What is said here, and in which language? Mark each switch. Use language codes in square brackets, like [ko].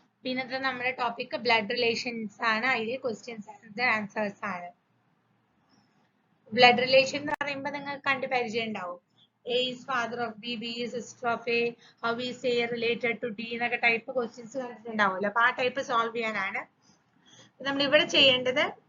[ml] ഇന്നത്തെ നമ്മുടെ topic blood relations ആണ്. അതിലെ ക്വസ്റ്റ്യൻസ് ആൻസേഴ്സ് ആണ്. ബ്ലഡ് റിലേഷൻ എന്ന് പറയുമ്പോൾ നിങ്ങൾക്ക് കണ്ട് പരിചയം ഉണ്ടാവും. [en] A is father of B, B is sister of A, how is A related to D [ml] എന്നൊക്കെ ടൈപ്പ് ക്വസ്റ്റ്യൻസ് കണ്ടിട്ടുണ്ടാവുമല്ലോ. അപ്പൊ ആ ടൈപ്പ് സോൾവ് ചെയ്യാനാണ് നമ്മൾ ഇവിടെ ചെയ്യേണ്ടത്.